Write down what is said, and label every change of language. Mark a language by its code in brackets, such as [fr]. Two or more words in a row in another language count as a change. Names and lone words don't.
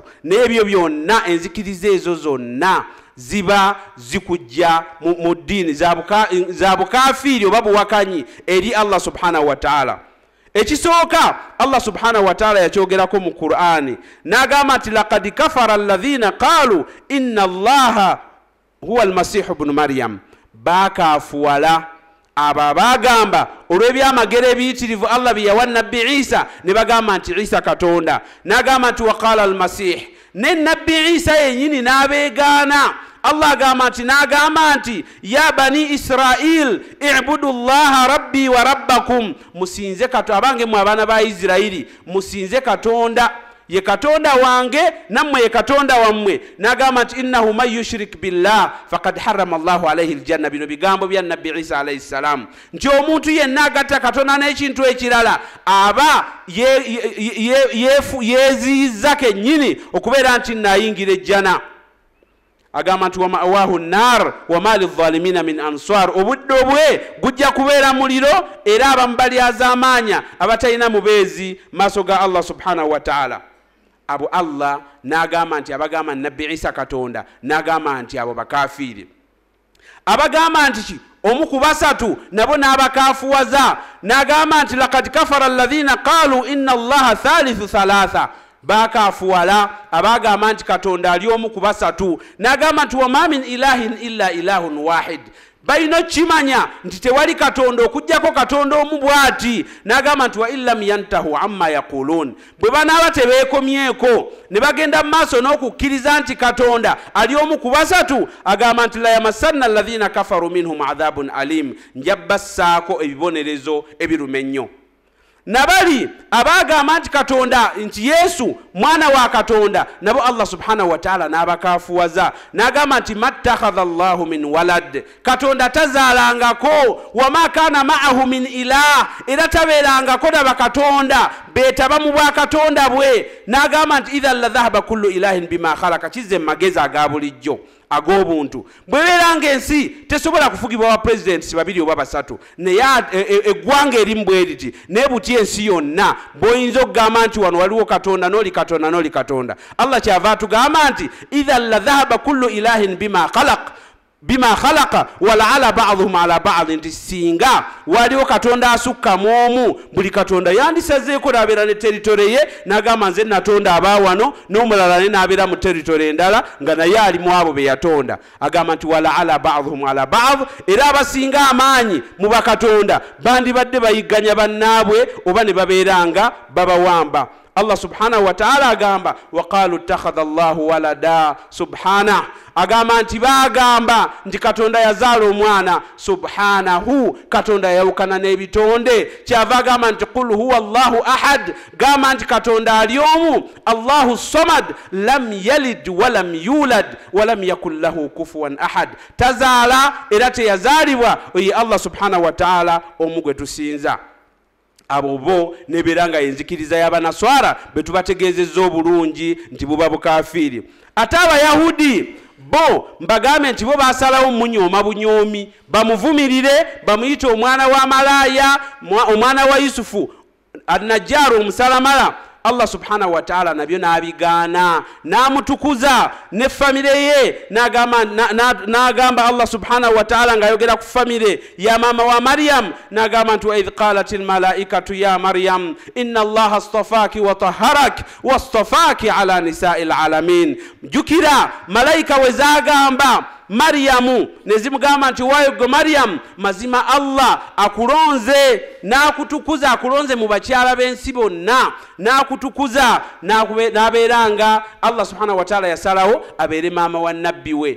[lg] N'ebyo byonna enzikiriza ezo zonna ziba zikujja mu ddiini za bukafiiri oba buwakanyi eri Allah [ar] سبحانه وتعالى. [lg] Ekisooka Allah [ar] سبحانه وتعالى [lg] yakyogerako mu Qur'ani n'agamba nti [ar] لقد كفر الذين قالوا إن الله هو المسيح ابن مريم. [lg] Bakaafuwala abo bagamba olw'ebyamagero ebiyitirivu Allah bye yawa nabbi Isa, ne bagamba nti Isa Katonda. N'agamba nti [ar] وقال المسيح, [lg] ne nabbi Isa yennyini n'abeegaana. [ar] Allah [lg] agamba nti n'agamba nti [ar] يا بني إسرائيل اعبدوا الله ربي وربكم, [lg] musinze Katonda abange mu abaana ba Isirayiri, musinze Katonda, ye Katonda wange nammwe ye Katonda wammwe. N'agamba nti [ar] إنه من يشرك بالله فقد حرم الله عليه الجنة. [lg] Bino bigambo bya nabbi Isa [ar] عليه السلام, [lg] nti omuntu yenna agatta Katonda n'ekintu ekirala aba yeeziyizza kennyini okubeera nti nayingira ejjana. Agamba nti [ar] ومأواه النار وما للظالمين من أنصار, [lg] obudde bwe gujja kubeera muliro era abamu balyazaamaanya abatalina mubeezi maaso ga Allah [ar] سبحانه وتعالى. [lg] Abo Allah n'agamba nti abagamba nabbi Isa Katonda, n'agamba nti abo bakafiiri. Abagamba nti omu ku basatu nabo n'abakaafuwaza, n'agamba nti [ar] لقد كفر الذين قالوا إن الله ثالث ثلاثة. [lg] Bakaafuwala abagamba nti Katonda ali omu ku basatu. N'agamba nti [ar] وما من إله إلا إله واحد. [lg] balina kimanya nti tewali katonda okujjako katonda omu bw'ati n'agamba nti [ar] وإن لم ينتهوا عما يقولون [lg] bwe banaaba tebeekomyeko ne bagenda mu maaso n'okukkiriza nti katonda ali omu ku basatu agamba nti [ar] ليمسن الذين كفروا منهم عذاب أليم [lg] njabassaako ebibonerezo ebiruma ennyo nabali abagamba nti katonda nti Yesu mwana wa katonda nabo Allah [ar] سبحانه و [lg] ta'ala n'abakafuwaza n'agamba nti [ar] ما اتخذ الله من ولد [lg] katonda tazaalangako [ar] وما كان معه من إله [lg] era tabeerangako na bakatonda beetaba mu bwakatonda bwe n'agamba nti [ar] إذا لذهب كل إله بما خلق [lg] kizze magezi aga bulijjo ag'obuntu bwebeeranga ensi tesobola kufugibwa wa presidents babiri oba basatu naye eggwanga erimu bwe riti naye buti ensi yonna bw'oyinza okugamba nti wano waliwo katonda n'oli katonda n'oli katonda Allah kyava atugamba nti [ar] إذا لذهب كل إله بما خلق ولعلا بعضهم على بعض [lg] nti singa waliwo katonda asukka momu buli katonda yandisazeeko n'abeera ne territory ye n'agamba nze natonda abaawano n'omulala ne n'abeera mu territory endala nga naye ali mu abo be yatonda agamba nti [ar] ولعلا بعضهم على بعض [lg] era abasinga amaanyi mu bakatonda bandibadde bayigganya bannaabwe oba ne babeeranga babawamba Allah [ar] سبحانه وتعالى [lg] agamba [ar] وقالوا اتخذ الله ولدا [lg] subhanahu agamba nti bagamba nti katonda yazaala omwana subhanahu katonda yawukana n'ebitonde kyava agamba nti [ar] قل هو الله أحد [lg] gamba nti katonda ali omu [ar] الله الصمد لم يلد ولم يولد ولم يكن له كفوا أحد [lg] tazaala era teyazaalibwa oye Allah [ar] سبحانه وتعالى [lg] omu gwe tusinza abo bo neberanga enzikiriza y'abanaswara betubategeezezza obulungi nti buba bukafiri ate abayahudi bo mbagambe nti bo basalawo munyooma bunyoomi bamuvumirire bamuyite omwana wa malaya omwana wa Yusufu an-Najjar omusalamala Allah subhanahu wa ta'ala nabyo nabigaana namutukuza ne famire ye nagamba Allah [ar] سبحانه وتعالى [lg] ngayogera ku famire ya mama wa Maryam nagamba nti [ar] وإذ قالت الملائكة يا مريم إن الله اصطفاك وطهرك واصطفاك على نساء العالمين [lg] jukira malaika wezagamba Maryamu nezimugamba nti wayo go Maryam mazima Allah akulonze nakutukuza akulonze mu bakyala b'ensi bonna nakutukuza nabeeranga Allah [ar] سبحانه وتعالى [lg] yasalawo abeere maama wa nabbi we